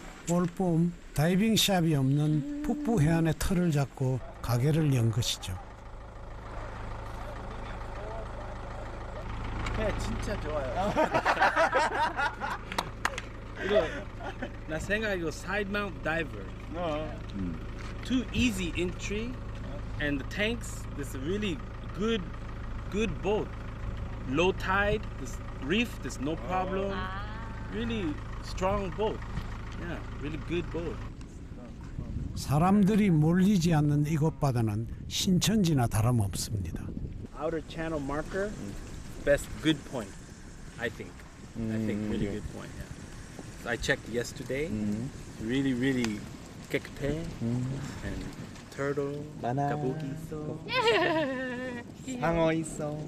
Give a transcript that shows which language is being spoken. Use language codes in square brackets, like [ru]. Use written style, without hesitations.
[ko] 올봄 다이빙 샵이 없는 북부 해안의 터를 잡고 가게를 연 것이죠. 회 진짜 좋아요. 이거 나 생각 이거 [en] side mount diver. Too easy entry, and the tanks. This is really good boat. Low tide, this reef, there's no problem. Really strong boat. Yeah, really good boat. [ko] 사람들이 몰리지 않는 이곳 바다는 신천지나 다름없습니다. [en] Outer channel marker, best good point. I think really good point. Yeah. I checked yesterday. Really, really [ko] 깨끗해. [en] And turtle, [ko] 많아. 가부기 있어. 상어 있어.